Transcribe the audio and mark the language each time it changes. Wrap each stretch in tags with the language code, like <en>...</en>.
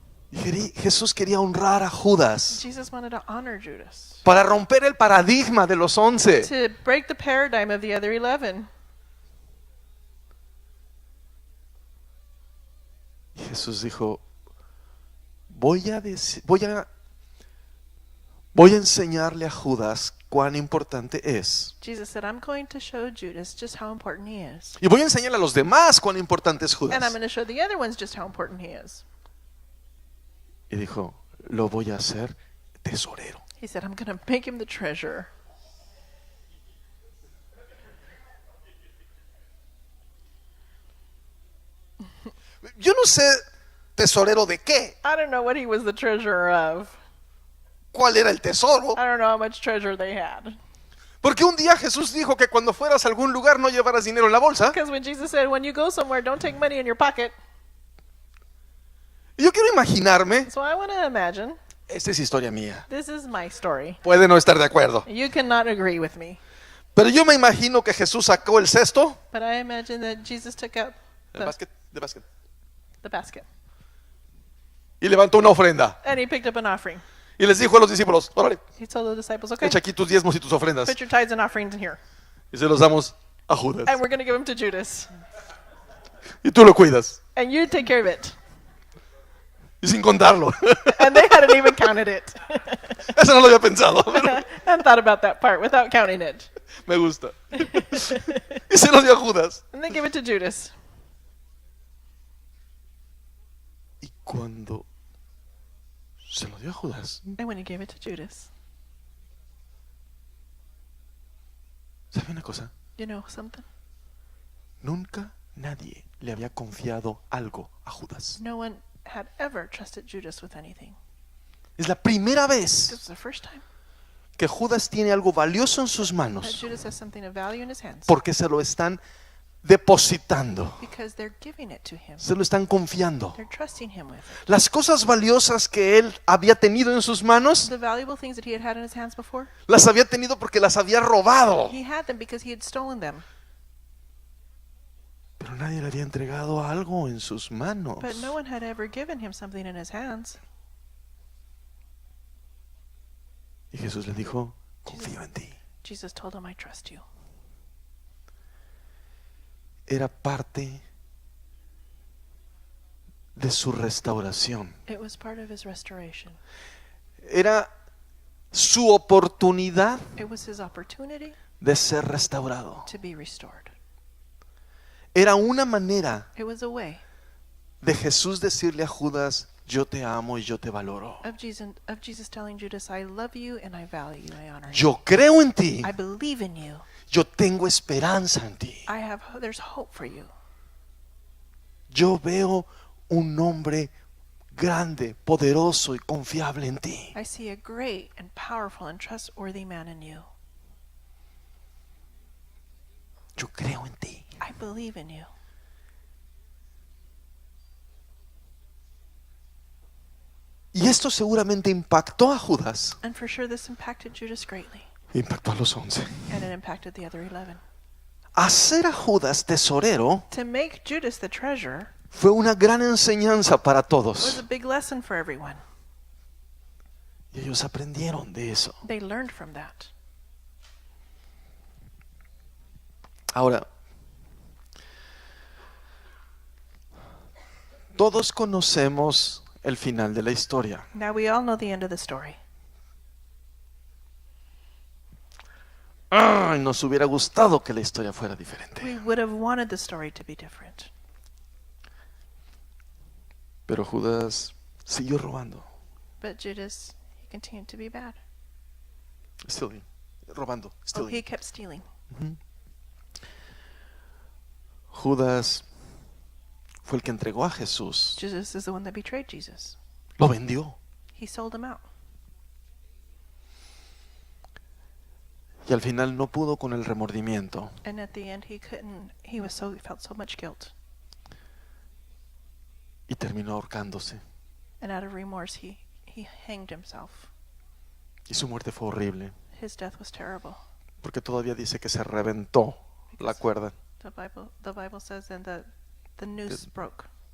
<es>Y Jesús quería honrar a Judas</es> <en>Jesus wanted to honor Judas,</en> <es>para romper el paradigma de los 11.</es> <en>to break the paradigm of the other 11.</en> <es>Y Jesús dijo, voy a enseñarle a Judas cuán importante es.</es> <en>Jesus said, I'm going to show Judas just how important he is.</en> <es>Y voy a enseñarle a los demás cuán importante es</es> <en>And I'm</en> <es>Judas.</es> <en>going to show the other ones just how important he is.</en> <es>Y dijo, lo voy a hacer tesorero.</es> <en>He said, I'm going to make him the treasurer.</en> <es>Yo no sé tesorero de qué,</es> <en>I don't know what he was the treasurer of.</en> <es>cuál era el tesoro.</es> <en>I don't know how much treasure they had.</en> <es>Porque un día Jesús dijo que cuando fueras a algún lugar no llevaras dinero en la bolsa.</es> <en>Because when Jesus said, when you go somewhere, don't take money in your pocket.</en> <es>Y yo quiero imaginarme,</es> <en>So I want to imagine,</en> <es>esta es historia mía,</es> <en>this is my story.</en> <es>puede no estar de acuerdo,</es> <en>You cannot agree with me.</en> <es>pero yo me imagino que Jesús sacó el cesto,</es> <en>But I imagine that Jesus took out</en> <es>el basket,</es> <en>the basket.</en> <es>y levantó una ofrenda.</es> <en>And he picked up an offering.</en> <es>Y les dijo a los discípulos, órale,</es> <en>He told the disciples, okay,</en> <es>echa aquí tus diezmos y tus ofrendas.</es> <en>put your tithes and offerings in here.</en> <es>Y se los damos a Judas.</es> <en>And we're going to give them to Judas.</en> <es>Y tú lo cuidas.</es> <en>And you take care of it.</en> <es>Y sin contarlo.</es> <en>And they hadn't even counted it.</en> <es>Eso no lo había pensado. Pero</es> <en>And thought about that part without counting it.</en> <es>me gusta. Y se lo dio a Judas.</es> <en>And they give it to Judas.</en> <es>Y cuando se lo dio a Judas,</es> <en>And when he gave it to Judas,</en> <es>¿sabe una cosa?</es> <en>you know something?</en> <es>Nunca nadie le había confiado algo a Judas.</es> <en>No one had ever trusted Judas with anything.</en> <es>Es la primera</es> <en>This</en> <es>vez</es> <en>was the first time</en> <es>que Judas tiene algo valioso en sus</es> <en>that</en> <es>manos</es> <en>Judas has something of value in his hands</en> <es>porque se lo están depositando,</es> <en>because they're giving it to him.</en> <es>se lo están confiando.</es> <en>They're trusting him with it.</en> <es>Las cosas valiosas que él había tenido en sus manos,</es> <en>The valuable things that he had in his hands before,</en> <es>las había tenido porque las había robado.</es> <en>he had them because he had stolen them.</en> <es>Pero nadie le había entregado algo en sus manos.</es> <en>But no one had ever given him something in his hands.</en> <es>Y Jesús le dijo, confío en ti.</es> <en>Jesus told him, I trust you.</en> <es>Era parte de su restauración.</es> <en>It was part of his restoration.</en> <es>Era su oportunidad</es> <en>It was his opportunity</en> <es>de ser restaurado.</es> <en>to be restored.</en> <es>Era una manera</es> <en>It was a way</en> <es>de Jesús decirle a Judas, yo te amo y yo te valoro.</es> <en>of Jesus telling Judas, I love you and I value you, I honor you.</en> <es>Yo creo en ti.</es> <en>I believe in you.</en> <es>Yo tengo esperanza en ti.</es> <en>There's hope for you.</en> <es>Yo veo un hombre grande, poderoso y confiable en ti.</es> <en>I see a great and powerful and trustworthy man in you.</en> <es>Yo creo en ti.</es> <en>I believe in you.</en> <es>Y esto seguramente impactó a Judas.</es> <en>And for sure this impacted Judas greatly.</en> <es>Impactó a los 11.</es> <en>And it impacted the other 11.</en> <es>Hacer a Judas tesorero</es> <en>To make Judas the treasurer</en> <es>fue una gran enseñanza para</es> <en>was</en> <es>todos.</es> <en>a big lesson for everyone.</en> <es>Y ellos aprendieron de eso.</es> <en>They learned from that.</en> <es>Ahora, todos conocemos el final de la historia.</es> <en>Now we all know the end of the story.</en> <es>Ay, nos hubiera gustado que la historia fuera diferente.</es> <en>We would have wanted the story to be different.</en> <es>Pero Judas siguió robando.</es> <en>But Judas, he continued to be bad. Stealing.</en> <es>Robando.</es> <en>Oh, Stealing. he kept stealing.</en> <es>Judas fue el que entregó a Jesús.</es> <en>Judas is the one that betrayed Jesus.</en> <es>Lo vendió.</es> <en>He sold him out.</en> <es>Y al final no pudo con el remordimiento.</es> <en>And at the end he felt so much guilt.</en> <es>Y terminó ahorcándose.</es> <en>And out of remorse he hanged himself.</en> <es>Y su muerte fue horrible.</es> <en>His death was terrible.</en> <es>Porque todavía dice que se reventó la cuerda.</es> <en>The Bible says then that the noose broke</en>